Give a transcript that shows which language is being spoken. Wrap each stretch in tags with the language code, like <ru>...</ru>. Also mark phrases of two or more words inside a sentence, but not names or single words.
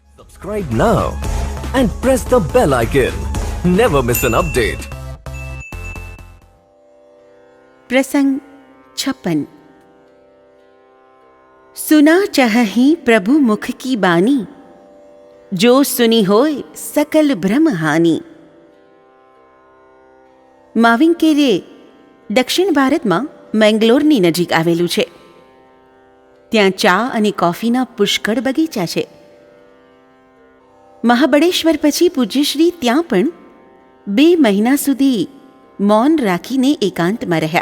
<en>Subscribe now and press the bell icon. Never miss an update.</en> <hi>प्रसंग 56। सुना चहहि प्रभु मुख की बानी, जो सुनी होय सकल भ्रम हानि।</hi> <gu>માવિંકેરે દક્ષિણ ભારતમાં મેંગ્લોરની નજીક આવેલું છે. ત્યાં ચા અને કોફીના પુષ્કળ બગીચા છે. મહાબળેશ્વર પછી પૂજ્યશ્રી ત્યાં પણ 2 મહિના સુધી મૌન રાખીને એકાંતમાં રહ્યા.</gu>